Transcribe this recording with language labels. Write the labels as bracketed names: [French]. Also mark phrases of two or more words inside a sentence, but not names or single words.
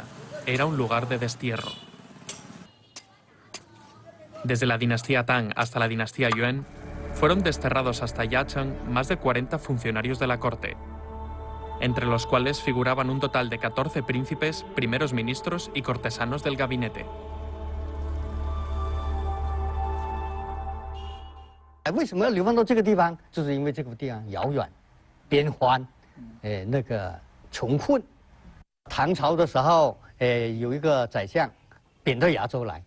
[Spanish] Era un lugar de destierro. Desde la dinastía Tang hasta la dinastía Yuan, fueron desterrados hasta Yacheng más de 40 funcionarios de la corte, entre los cuales figuraban un total de 14 príncipes, primeros ministros y cortesanos del gabinete. [Chinese] 为什么要流放到这个地方？就是因为这个地方遥远、边荒，那个穷困。唐朝的时候，有一个宰相贬到崖州来。